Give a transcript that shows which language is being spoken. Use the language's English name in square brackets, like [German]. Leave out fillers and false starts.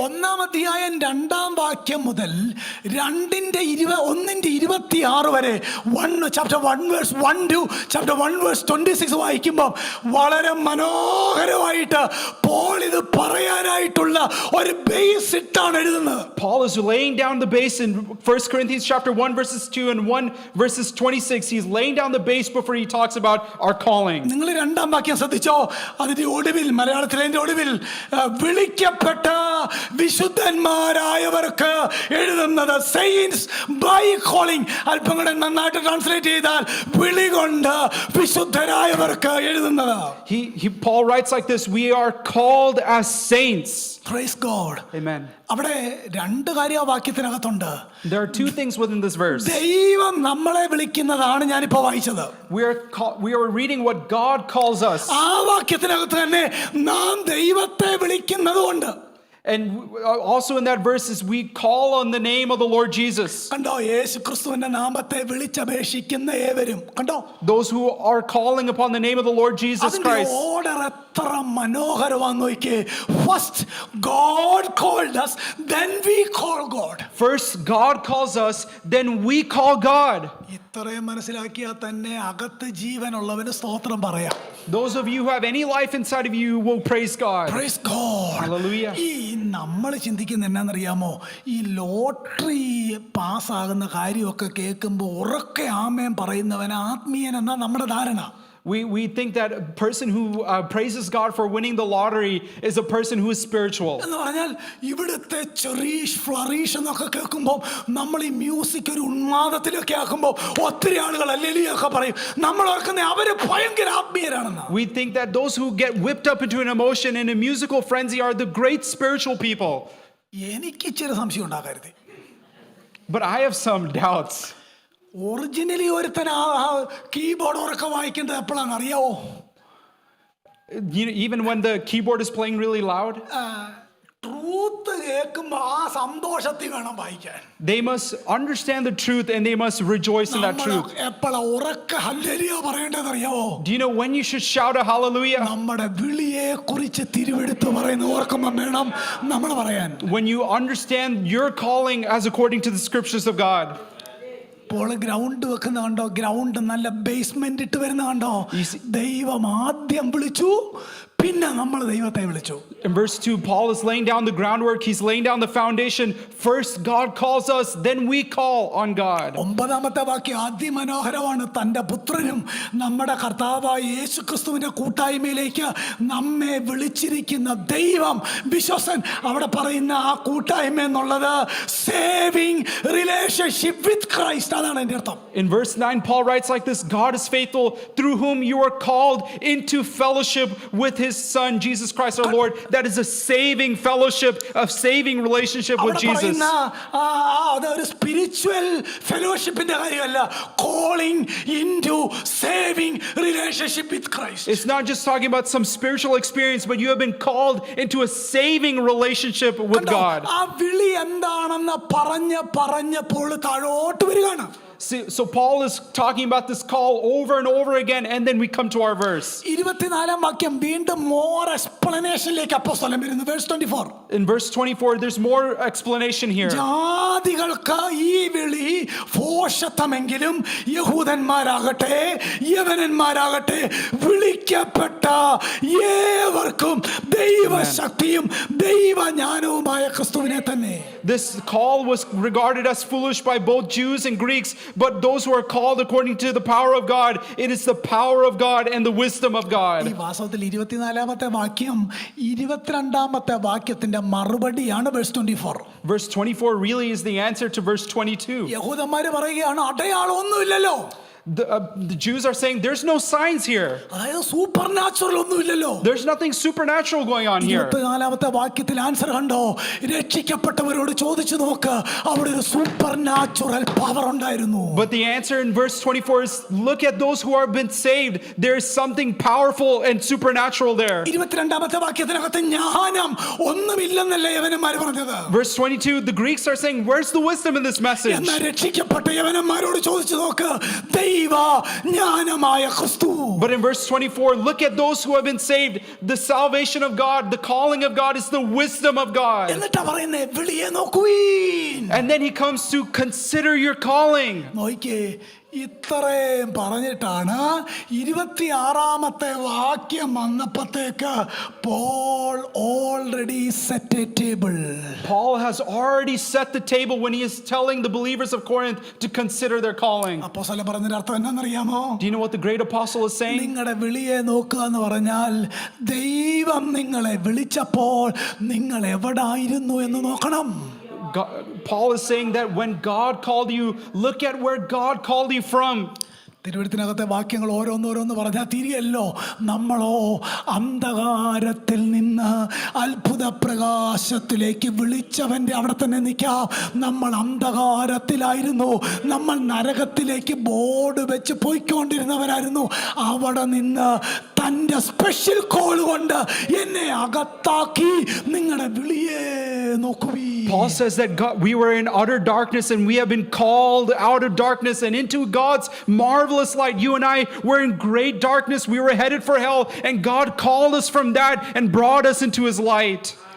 [Malayalam] 1-ാം അധ്യായം 2-ാം വാക്യം മുതൽ 1:26 വരെ [English] chapter 1 verse 1 to chapter 1 verse 26 [Malayalam] വായിക്കുമ്പോൾ വളരെ മനോഹരമായിട്ട് പോൾ ഇത് പറയാനായിട്ടുള്ള ഒരു ബേസ് ഇട്ടാണ് എഴുതുന്നത്. [English] Paul is laying down the base in 1 Corinthians chapter 1 verses 2 and 1 verses 26. He's laying down the base before he talks about our calling. [Malayalam] 2-ാം വാക്യം ശ്രദ്ധിച്ചോ? അതിന്റെ ഒടുവിൽ, മലയാളത്തിലെ ഒടുവിൽ, വിളിക്കപ്പെട്ട വിശുദ്ധന്മാരായവർക്ക് എഴുതുന്നത്, [English] Saints by calling. [Malayalam] അല്പം കൂടെ നന്നായിട്ട് ട്രാൻസ്ലേറ്റ് ചെയ്താൽ വിളി കൊണ്ട് വിശുദ്ധരായവർക്ക് എഴുതുന്നത്. [English] Paul writes like this: we are called as saints. Praise God. Amen. [Malayalam] അവിടെ രണ്ട് കാര്യം ആ വാക്യത്തിനകത്തുണ്ട്. [English] There are two things within this verse. [Malayalam] ദൈവം നമ്മളെ വിളിക്കുന്നതാണ് ഞാനിപ്പോ വായിച്ചത്. [English] We are reading what God calls us. [Malayalam] ആ വാക്യത്തിനകത്ത് തന്നെ നാം ദൈവത്തെ വിളിക്കുന്നതുകൊണ്ട്. [English] And also in that verse is we call on the name of the Lord Jesus. [Malayalam] കണ്ടോ? യേശു ക്രിസ്തുവിന്റെ നാമത്തെ വിളിച്ചപേക്ഷിക്കുന്ന ഏവരും, കണ്ടോ? [English] Those who are calling upon the name of the Lord Jesus Christ. [Malayalam] Order എത്ര മനോഹരമാണെന്ന് നോക്കിയേ. [English] First God called us, then we call God. First God calls us, then we call God. [Malayalam] ഇത്രയും മനസ്സിലാക്കിയാൽ തന്നെ അകത്ത് ജീവനുള്ളവന് സ്തോത്രം പറയാം. [English] Those of you who have any life inside of you will praise God. Praise God. Hallelujah. [Malayalam] ഈ നമ്മൾ ചിന്തിക്കുന്ന എന്നാന്നറിയാമോ? ഈ ലോട്ടറി പാസ്സാകുന്ന കാര്യമൊക്കെ കേൾക്കുമ്പോൾ ഉറക്കെ ആമേൻ പറയുന്നവൻ ആത്മീയൻ എന്നാ നമ്മുടെ ധാരണ. [English] We think that a person who praises God for winning the lottery is a person who is spiritual. [Malayalam] എന്ന് പറഞ്ഞാൽ ഇവിടുത്തെ ചെറീഷ് ഫ്ലറീഷ് എന്നൊക്കെ കേൾക്കുമ്പോൾ നമ്മൾ ഈ മ്യൂസിക് ഒരു ഉന്മാദത്തിലൊക്കെ ആക്കുമ്പോൾ ഒത്തിരി ആളുകൾ അല്ലേലിയൊക്കെ പറയും. നമ്മൾ ഓർക്കുന്ന അവര് ഭയങ്കര ആത്മീയരാണെന്ന്. [English] We think that those who get whipped up into an emotion in a musical frenzy are the great spiritual people. [Malayalam] എനിക്ക് ഇച്ചിരി സംശയം ഉണ്ടാകരുത്. [English] But I have some doubts. [Malayalam] Originally ഒരുത്തൻ കീബോർഡ് ഉറക്കെ വായിക്കുന്നത് എപ്പോഴാണ് അറിയാവോ? [English] Even when the keyboard is playing really loud. [Malayalam] Truth കേൾക്കുമ്പോ ആ സന്തോഷത്തിൽ വേണം വായിക്കാൻ. [English] They must understand the truth and they must rejoice in that truth. [Malayalam] എപ്പോഴാ ഉറക്ക hallelujah പറയേണ്ടതറിയാവോ? [English] Do you know when you should shout a hallelujah? [Malayalam] നമ്മുടെ വിളിയെ കുറിച്ച് തിരുവെടുത്ത് പറയുന്ന ഓർക്കുമ്പോ വേണം നമ്മൾ പറയാൻ. [English] When you understand your calling as according to the scriptures of God. [Malayalam] ഇപ്പോൾ ഗ്രൗണ്ട് വെക്കുന്ന കണ്ടോ, ഗ്രൗണ്ട് നല്ല ബേസ്മെന്റ് ഇട്ട് വരുന്ന കണ്ടോ. ദൈവം ആദ്യം വിളിച്ചു, പിന്നെ നമ്മൾ ദൈവത്തെ വിളിച്ചു. [English] In verse 2, Paul is laying down the groundwork. He's laying down the foundation. First, God calls us, then we call on God. [Malayalam] 9-ാമത്തെ വാക്യം അതിമനോഹരമാണ്. തൻ്റെ പുത്രനും നമ്മുടെ കർത്താവായ യേശുക്രിസ്തുവിന്റെ കൂട്ടായ്മയിലേക്ക് നമ്മെ വിളിച്ചിരിക്കുന്ന ദൈവം വിശ്വസൻ. അവിടെ പറയുന്ന ആ കൂട്ടായ്മ എന്നുള്ളത് [English] Saving relationship with Christ. [Malayalam] അതാണ് എൻ്റെ അർത്ഥം. [English] In verse 9, Paul writes like this: God is faithful, through whom you are called into fellowship with his Son, Jesus Christ our Lord. That is a saving fellowship, a saving relationship with Jesus. [Malayalam] അതൊരു spiritual ഫെലോഷിപ്പിന്റെ കാര്യമല്ല. [English] Calling into saving relationship with Christ. It's not just talking about some spiritual experience, but you have been called into a saving relationship with God. [Malayalam] ആ വിളി എന്താണെന്ന് പറഞ്ഞപ്പോൾ താഴോട്ട് വരികയാണ്. [English] So Paul is talking about this call over and over again, and then we come to our verse. [Malayalam] 24-ാം വാക്യം വീണ്ടും more എക്സ്പ്ലനേഷനിലേക്ക് അപ്പോസ്തലൻ വരുന്നു. [English] Verse 24. In verse 24, there's more explanation here. [Malayalam] ജാതികൾക്ക് ഈ വിളി ഭോഷത്വമെങ്കിലും യഹൂദന്മാരാകട്ടെ യവനന്മാരാകട്ടെ വിളിക്കപ്പെട്ട ഏവർക്കും ദൈവശക്തിയും ദൈവജ്ഞാനവുമായ ക്രിസ്തുവിനെ തന്നെ. [English] This call was regarded as foolish by both Jews and Greeks, but those who are called according to the power of God, it is the power of God and the wisdom of God. [Malayalam] ഈ വാസ്തവത്തിൽ 24-ാമത്തെ വാക്യം 22-ാമത്തെ വാക്യത്തിന്റെ മറുപടിയാണ്. [English] Verse 24. Verse 24 really is the answer to verse 22. [Malayalam] യഹൂദന്മാര് പറയുകയാണ് അടയാളം ഒന്നുമില്ലല്ലോ. [English] The Jews are saying there's no signs here. [Malayalam] അതായത് super natural ഒന്നുമില്ലല്ലോ. [English] There's nothing supernatural going on here. [Malayalam] 24-ാമത്തെ വാക്യത്തിൽ ആൻസർ കണ്ടോ. രക്ഷിക്കപ്പെട്ടവരോട് ചോദിച്ചു നോക്ക്, അവിടെ ഒരു സൂപ്പർ നാച്ചുറൽ പവർ ഉണ്ടായിരുന്നു. [English] But the answer in verse 24 is, look at those who have been saved. There is something powerful and supernatural there. [Malayalam] 22-ാമത്തെ വാക്യത്തിനകത്ത് ജ്ഞാനം ഒന്നുമില്ലെന്നല്ലേ യവനന്മാർ പറഞ്ഞത്. [English] Verse 22, the Greeks are saying, where's the wisdom in this message? [Malayalam] എന്നാൽ രക്ഷിക്കപ്പെട്ട യവനന്മാരോട് ചോദിച്ചു നോക്ക്, [English] but in verse 24, look at those who have been saved. The salvation of God, the calling of God is the wisdom of God. And then he comes to consider your calling. [Malayalam] ഇത്രയും പറഞ്ഞിട്ടാണ് 26-ാമത്തെ വാക്യം വന്നപ്പോഴത്തേക്ക് [English] Paul already set a table. Paul has already set the table when he is telling the believers of Corinth to consider their calling. [Malayalam] അപ്പോസ്തലൻ പറഞ്ഞതിന്റെ അർത്ഥം എന്താണെന്നറിയാമോ? [English] Do you know what the great apostle is saying? [Malayalam] നിങ്ങളുടെ വിളിയെ നോക്കുക എന്ന് പറഞ്ഞാൽ ദൈവം നിങ്ങളെ വിളിച്ചപ്പോൾ നിങ്ങൾ എവിടായിരുന്നു എന്ന് നോക്കണം. [English] Paul is saying that when God called you, look at where God called you from. [Malayalam] തിരുവെഴുത്തിനകത്തെ വാക്യങ്ങൾ ഓരോന്നോരോന്ന് പറഞ്ഞാൽ തിരിയല്ലോ. നമ്മളോ അന്ധകാരത്തിൽ നിന്ന് അത്ഭുത പ്രകാശത്തിലേക്ക് വിളിച്ചവൻ്റെ അവിടെ തന്നെ നിൽക്കാം. നമ്മൾ അന്ധകാരത്തിലായിരുന്നു, നമ്മൾ നരകത്തിലേക്ക് ബോർഡ് വെച്ച് പോയിക്കൊണ്ടിരുന്നവരായിരുന്നു. അവിടെ നിന്ന് തൻ്റെ സ്പെഷ്യൽ കോൾ കൊണ്ട് എന്നെ അകത്താക്കി. നിങ്ങളുടെ വിളിയെ നോക്കുവീ. [English] Paul says that we were in utter darkness and we have been called out of darkness and into God's marvelous light. You and I were in great darkness. We were headed for hell, and God called us from that and brought us into his light.